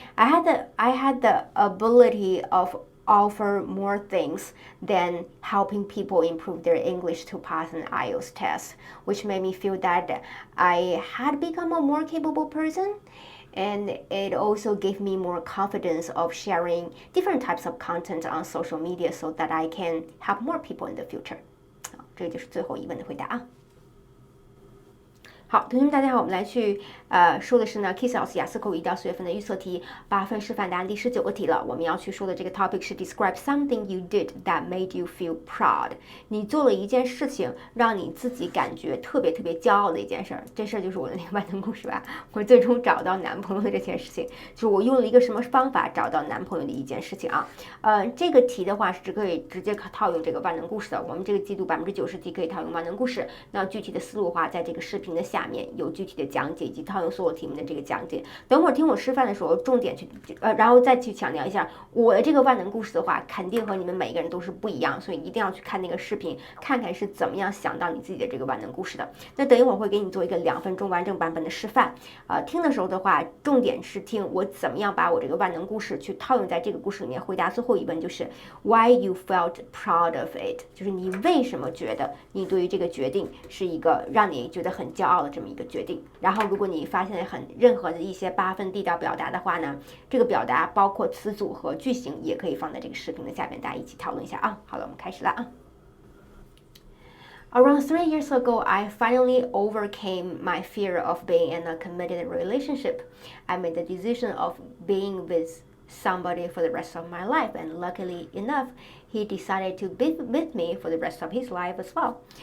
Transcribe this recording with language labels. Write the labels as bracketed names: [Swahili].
[English] I had the ability of offer more things than helping people improve their English to pass an IELTS test, which made me feel that I had become a more capable person. And it also gave me more confidence of sharing different types of content on social media so that I can help more people in the future. [Chinese] 这就是最后一问的回答啊。好，同学们大家好，我们来去说的是呢 K.I.S.S 雅思口语1到4月份的预测题8分示范答案第19个题了。我们要去说的这个 topic 是 [English] describe something you did that made you feel proud。 [Chinese] 你做了一件事情，让你自己感觉特别特别骄傲的一件事儿。这事儿就是我的那个万能故事吧。我最终找到男朋友的这件事情，就是我用了一个什么方法找到男朋友的一件事情啊。这个题的话是可以直接套用这个万能故事的。我们这个季度90%题可以套用万能故事。那具体的思路的话，在这个视频的下面有具体的讲解以及套用所有题目的这个讲解。等会儿听我示范的时候，重点去然后再去强调一下我的这个万能故事的话，肯定和你们每一个人都是不一样，所以一定要去看那个视频，看看是怎么样想到你自己的这个万能故事的。那等一会儿会给你做一个2分钟完整版本的示范。听的时候的话，重点是听我怎么样把我这个万能故事去套用在这个故事里面，回答最后一问就是 [English] Why you felt proud of it， [Chinese] 就是你为什么觉得你对于这个决定是一个让你觉得很骄傲的这么一个决定。然后如果你发现任何的一些8分地道表达的话呢，这个表达包括词组和句型也可以放在这个视频的下面，大家一起讨论一下啊。好了，我们开始了啊。 [English] Around 3 years ago, I finally overcame my fear of being in a committed relationship. I made the decision of being with somebody for the rest of my life, and luckily enough, he decided to be with me for the rest of his life as well.